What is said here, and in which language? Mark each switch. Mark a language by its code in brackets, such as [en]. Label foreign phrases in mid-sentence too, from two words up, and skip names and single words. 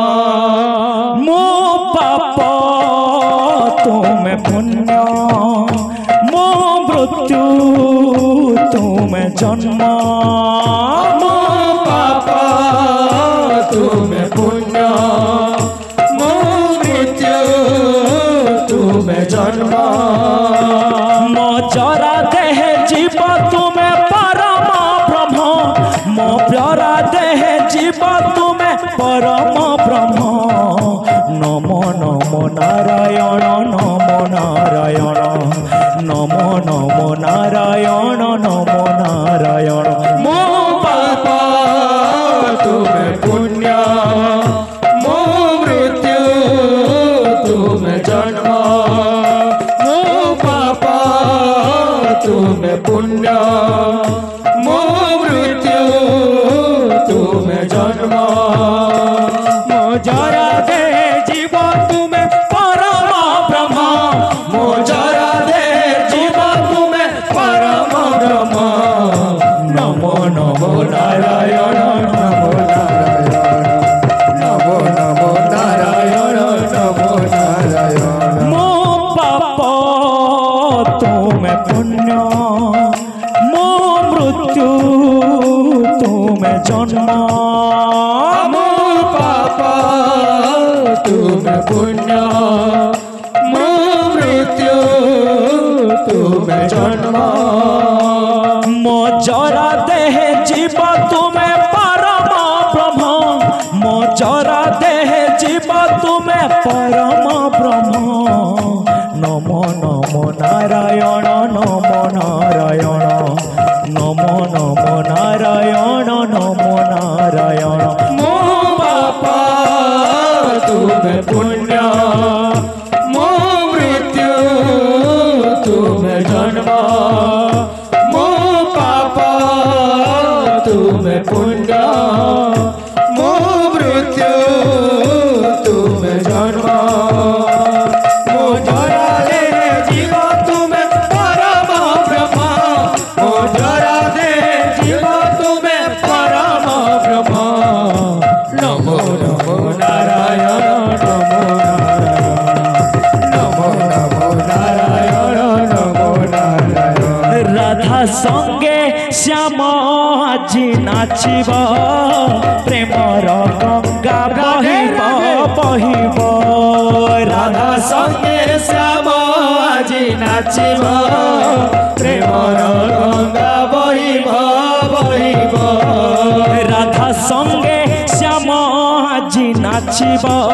[or] ମୋ ପାପ ତୁମେ ପୁଣ୍ୟ ମୋ ମୃତ୍ୟୁ ତୁମେ ଜନ୍ମ ମୋ ପାପ ତୁମେ ପୁଣ୍ୟ ମୋ ମୃତ୍ୟୁ ତୁମେ ଜନ୍ମ ମୋ ଜରା ଦେହ ଜୀବ ତୁମେ ପରମ ବ୍ରହ୍ମ ମୋ ପ୍ୟାରା ଦେହ ଜୀବ ତୁମେ ପରମ ବ୍ରହ୍ମ ନମୋ ନମୋ ନାରାୟଣ ନମୋ ନାରାୟଣ ନମୋ ନମୋ ନାରାୟଣ ନମୋ ନାରାୟଣ ମୋ ପାପ ତୁମେ ପୁଣ୍ୟ ମୋ ମୃତ୍ୟୁ ତୁମେ ଜନ୍ମ ମୋ ପାପ ତୁମେ ପୁଣ୍ୟ ମୋ ମୃତ୍ୟୁ ତୁମେ ଜନ୍ମ ମୋ ଜରା ଦେ ଜୀବ ତୁମେ ପରମ ବ୍ରହ୍ମ ମୋ ଜରା ଦେ ଜୀବ ତୁମେ ପରମ ବ୍ରହ୍ମ ନମୋ ନମୋ ନାରାୟଣ ନମୋ ନାରାୟଣ ନମୋ ନମୋ ନାରାୟଣ ନମୋ ନାରାୟଣ ମୋ ପାପ ତୁମେ ପୁଣ୍ୟ ମୋ ମୃତ୍ୟୁ ତୁମେ ଜନ୍ମ ମୋ ପାପ ତୁମେ ପୁଣ୍ୟ ମୋ ମୃତ୍ୟୁ ତୁମେ ଜନ୍ମ ମୋ ଜରା ଦେହ ଜୀବ ତୁମେ ପରମ ବ୍ରହ୍ମ ମୋ ଜରା ଦେହ ଜୀବ ତୁମେ ପରମ ବ୍ରହ୍ମ ନମୋ ନମୋ ନାରାୟଣ ନମୋ ନାରାୟଣ ନମୋ ନମୋ ନାରାୟଣ ନମୋ ନାରାୟଣ ମୋ ପାପ ତୁମେ ପୁଣ୍ୟ ମୋ ମୃତ୍ୟୁ ତୁମେ ଜନ୍ମ ମୋ ପାପ ତୁମେ ପୁଣ୍ୟ ମୋ ମୃତ୍ୟୁ ତୁମେ ଜନ୍ମ ମୋ ଜରା ଦେ ଜୀବ ତୁମେ ପରମ ବ୍ରହ୍ମ ମୋ ଜରା ଦେ ଜୀବ ତୁମେ ପରମ ବ୍ରହ୍ମ ନମୋ ନମୋ ନାରାୟଣ ନମୋ ନାରାୟଣ ନମୋ ନମୋ ନାରାୟଣ ନମୋ ନାରାୟଣ [as] ৰাধা সংগে শ্যাম আজি নাচিব প্ৰেমৰ গংগা বহিব বহিব ৰাধা সংগে শ্যাম আজি নাচিব প্ৰেমৰ গংগা বহিব বহিব ৰাধা সংগে শ্যাম আজি নাচিব